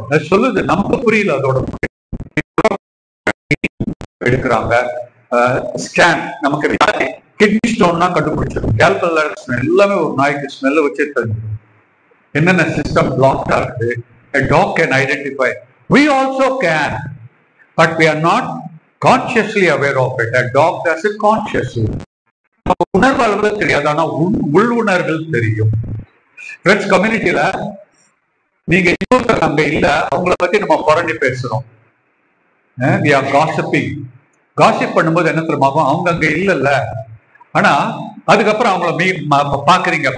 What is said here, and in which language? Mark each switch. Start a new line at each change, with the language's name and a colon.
Tamil: சொல்லுது, நமக்கு புரியல. அதோட எடுக்கிறாங்க ஸ்கேன், நமக்கு கிட்னி ஸ்டோன்னா கண்டுபிடிச்சிடும். கேல்குலர் எல்லாமே ஒரு நாய்க்கு ஸ்மெல்ல வச்சே தெரிஞ்சிடும் என்னென்ன சிஸ்டம் பிளாக் ஆகுது.
English: A dog can identify. We also can, but we are not consciously aware of it. A dog does it consciously.
Tamil: உணர்வுகள் தெரியாது, ஆனா உள் உணர்வுகள் தெரியும். ஃப்ரெண்ட்ஸ், கம்யூனிட்டியில நீங்க இன்னொருத்தர் அங்க இல்ல, அவங்கள பத்தி நம்ம புரண்டி பேசுறோம்.
English: We are gossiping.
Tamil: காசிப் பண்ணும்போது என்ன தெரியுமாகும்? அவங்க அங்க இல்லல்ல, ஆனா அதுக்கப்புறம் அவங்கள பாக்குறீங்க.